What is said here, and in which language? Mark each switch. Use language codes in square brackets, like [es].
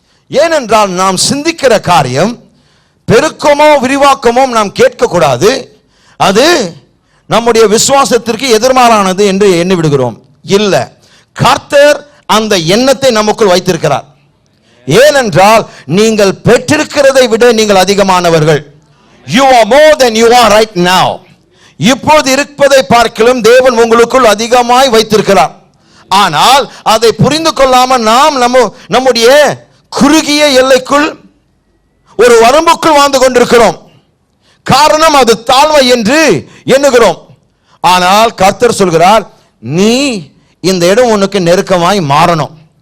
[ta] ஏனென்றால் நாம் சிந்திக்கிற காரியம் பெருக்கமோ விரிவாக்கமோ நாம் கேட்கக்கூடாது. அது நம்முடைய விசுவாசத்திற்கு எதிர்மாறானது என்று எண்ணி விடுகிறோம். இல்ல, கர்த்தர் அந்த எண்ணத்தை நமக்குள் வைத்திருக்கிறார். ஏனென்றால் நீங்கள் பெற்றிருக்கிறதை விட நீங்கள் அதிகமானவர்கள். [en] You are more than you are right now. [ta] இப்போது இருப்பதை பார்க்கலும் தேவன் உங்களுக்குள் அதிகமாய் வைத்திருக்கிறார். ஆனால் அதை புரிந்து கொள்ளாமல் நாம் நம்முடைய குறுகிய எல்லைக்குள் ஒரு வரம்புக்குள் வாழ்ந்து கொண்டிருக்கிறோம். காரணம் அது தாழ்மை என்று எண்ணுகிறோம். ஆனால் கர்த்தர் சொல்கிறார், நீ இந்த இடம் உனக்கு நெருக்கமாய் மாறணும்.